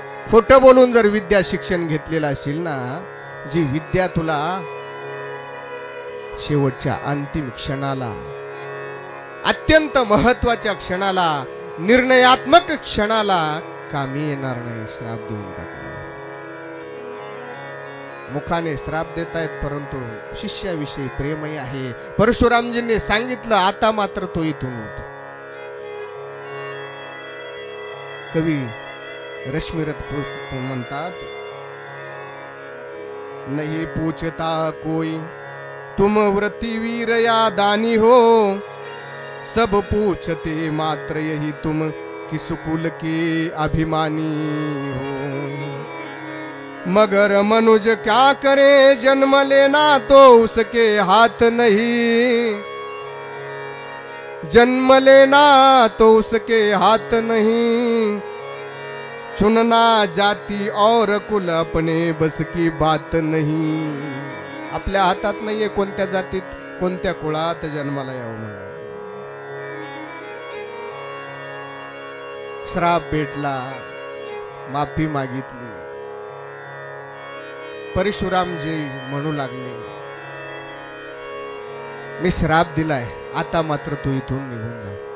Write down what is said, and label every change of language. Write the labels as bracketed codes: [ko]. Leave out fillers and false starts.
[mr] खोट बोलून जर विद्या शिक्षण घेतलेलं असेल ना, जी विद्या तुला शेवटच्या अंतिम क्षणाला, अत्यंत महत्वाच्या क्षणाला, निर्णयात्मक क्षणाला कामी येणार नाही, श्राप देऊन टाकला. मुखाने श्राप देतायत परंतु शिष्याविषयी प्रेमही आहे. परशुरामजींनी सांगितलं, आता मात्र तो इथून उठ. कवी रश्मिरथ म्हणतात, [hi] नहीं पूछता कोई तुम व्रतिवीर या दानी हो, सब पूछते मात्र यही तुम किस कुल के अभिमानी हो. मगर मनुज क्या करे जन्म लेना तो उसके हाथ नहीं, जन्म लेना तो उसके हाथ नहीं, चुनना जाती और कुल अपने बस की बात नहीं. [mr] आपल्या हातात नाहीये कोणत्या जातीत कोणत्या कुळात जन्माला यावं. श्राप भेटला, माफी मागितली. परशुरामजी म्हणू लागले, मी श्राप दिलाय, आता मात्र तू इथून निघून जा.